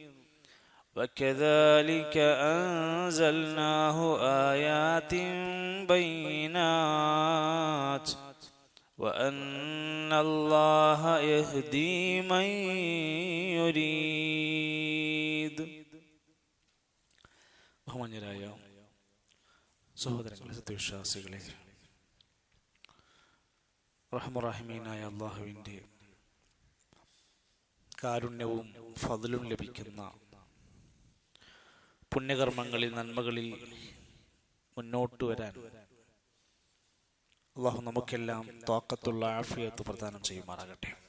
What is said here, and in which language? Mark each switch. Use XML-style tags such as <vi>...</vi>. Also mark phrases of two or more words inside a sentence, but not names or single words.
<ar>وكذلك أنزلناه آيات بينات وأن الله يهدي من يريد.</ar> <ml>ബഹുമാന്യരായ സഹോദരങ്ങളെ, സത്യവിശ്വാസികളെ, റഹ്മുറഹീമീനായ അല്ലാഹുവിൻ്റെ കാരുണ്യവും ഫദ്ലും ലഭിക്കുന്ന പുണ്യകർമ്മങ്ങളിൽ, നന്മകളിൽ മുന്നോട്ട് വരാൻ അല്ലാഹു നമുക്കെല്ലാം ത്വാഖത്തുള്ള ആഫിയത്ത് പ്രദാനം ചെയ്യുമാറാകട്ടെ.</ml>